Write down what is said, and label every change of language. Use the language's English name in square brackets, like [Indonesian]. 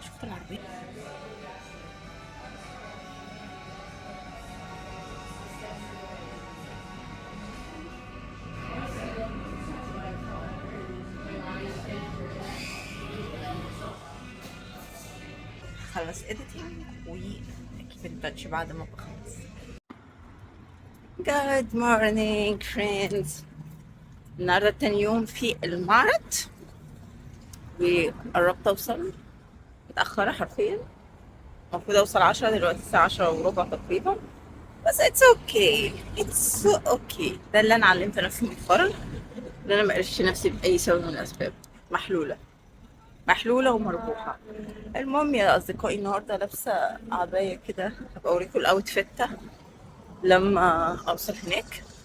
[Arabic] شفتوا العربيه؟ خلص اديتنج واكيد التاتش بعد ما بخلص. [English] Good morning friends. [Arabic] النهارده تاني يوم في المعرض وقربت اوصل، متأخرة حرفيا. المفروض اوصل 10، دلوقتي الساعة 10 وربع تقريبا. بس [English] it's okay, it's okay. [Arabic] ده اللي انا علمت نفسي مؤخرا، ان انا ما اقرفش نفسي باي سبب من الاسباب. محلولة، محلولة ومربوحة. المهم يا أصدقائي، النهاردة لابسة عباية كده، هبقى أوريكم الأوتفيت لما أوصل هناك.